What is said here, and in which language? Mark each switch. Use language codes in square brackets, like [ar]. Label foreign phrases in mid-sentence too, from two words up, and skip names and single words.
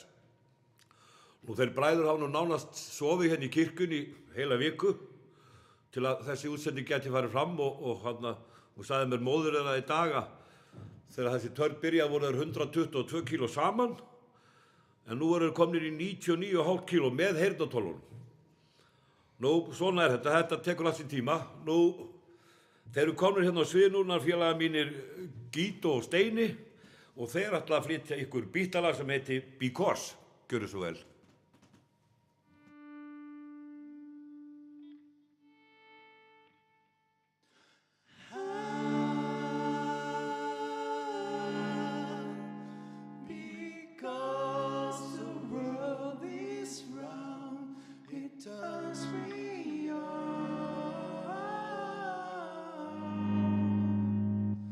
[is] Nú þeir bræður hafa nú nánast sofið hérna í kirkjunni heila viku til að þessi útsending geti farið fram og sagði mér móðir þeirra í dag að þegar þessi törn byrjaði voru þeir 122 kíló saman en nú eru þeir komnir í 99,5 kíló með heyrnartólunum. Nú svona er þetta tekur allt sín tíma. Nú þeir eru komnir hérna á svið núna félagar mínir Gíto og Steini og þeir ætla að flytja ykkur bítalag sem heiti Because. Gjörðu svo vel. [en] Because the world is round, it turns me on.